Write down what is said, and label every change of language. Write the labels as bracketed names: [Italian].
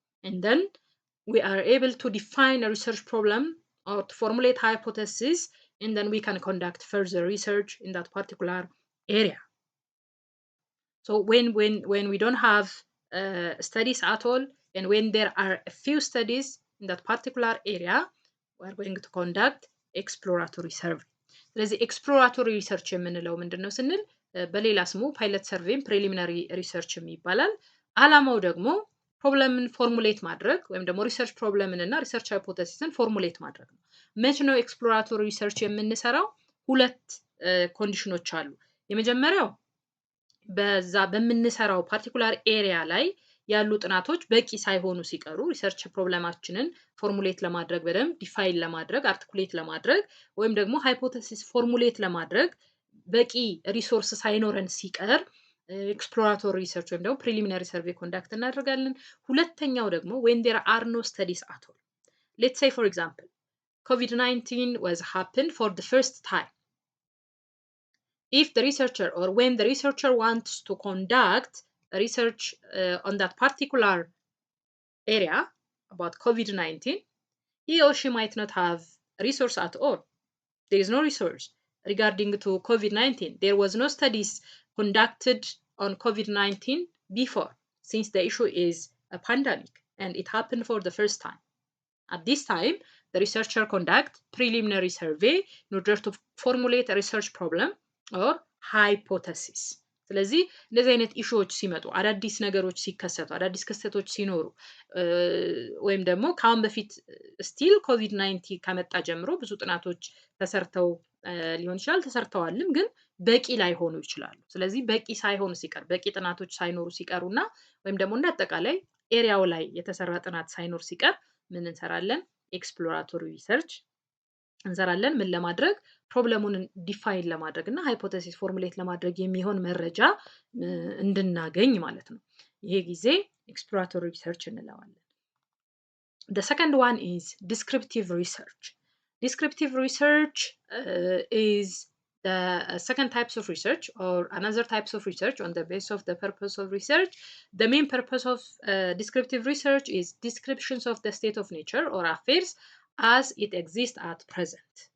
[English] And then we are able to define a research problem or to formulate hypothesis, and then we can conduct further research in that particular area. So when we don't have studies at all, and when there are a few studies in that particular area, we are going to conduct exploratory survey. [Amharic] ስለዚህ ኤክስፕሎራቶሪ ሪሰርች የምንለው ምንድነው ስንል በሌላ ስሙ ፓይለት ሰርቬይም ፕሪሊሚናሪ ሪሰርችም ይባላል። አላማው ደግሞ ፕሮብለምን ፎርሙሌት ማድረግ ወይም ደግሞ ሪሰርች ፕሮብለምን እና ሪሰርች ሃይፖቴሲስን ፎርሙሌት ማድረግ ነው። መቼ ነው ኤክስፕሎራቶሪ ሪሰርች የምንሰራው? 2 ኮንዲሽኖች አሉ። የመጀመሪያው በዛ በምንሰራው ፓርቲኩላር ኤሪያ ላይ ያሉ ጥናቶች በቂ ሳይሆኑ ሲቀሩ ሪሰርች ፕሮብለማችንን ፎርሙሌት ለማድረግ በደንብ ዲፋይን ለማድረግ አርቲኩሌት ለማድረግ ወይም ደግሞ ሃይፖቴሲስ ፎርሙሌት ለማድረግ በቂ ሪሶርስ ሳይኖረን ሲቀር ኤክስፕሎራቶሪ ሪሰርች ወይም ደግሞ ፕሪሊሚናሪ ሰርቬይ ኮንዳክት እናደርጋለን። ሁለተኛው ደግሞ [English] when there are no studies at all. Let's say for example, COVID-19 was happened for the first time. If the researcher or when the researcher wants to conduct research on that particular area about COVID-19, he or she might not have resource at all. There is no resource regarding to COVID-19. There was no studies conducted on COVID-19 before, since the issue is a pandemic and it happened for the first time. At this time, the researcher conduct preliminary survey in order to formulate a research problem or hypothesis. [Amharic] ስለዚህ እንደዚህ አይነት ኢሹዎች ሲመጡ አዳዲስ ነገሮች ሲከሰቱ አዳዲስ ክስተቶች ሲኖሩ ወይም ደግሞ ከአሁን በፊት ስቲል ኮቪድ-19 ከመጣ ጀምሮ ብዙ ጥናቶች ተሰርተው ሊሆን ይችላል ተሰርተዋልም ግን በቂ ላይሆኑ ይችላሉ። ስለዚህ በቂ ሳይሆኑ ሲቀር በቂ ጥናቶች ሳይኖሩ ሲቀሩና ወይም ደግሞ እንደ አጠቃላይ ኤሪያው ላይ የተሰራ ጥናት ሳይኖር ሲቀር ምን እንሰራለን? ኤክስፕሎራቶሪ ሪሰርች እንሰራለን። ምን ለማድረግ? ፕሮብለሙን ዲፋይን ለማድረግ እና ሃይፖቴሲስ ፎርሙሌት ለማድረግ የሚሆን መረጃ እንድናገኝ ማለት ነው። ይሄ ጊዜ ኤክስፕሎራቶሪ ሪሰርች እንለዋለን። [English] The second one is descriptive research. Descriptive research is the second types of research or another types of research on the basis of the purpose of research. The main purpose of descriptive research is descriptions of the state of nature or affairs as it exists at present.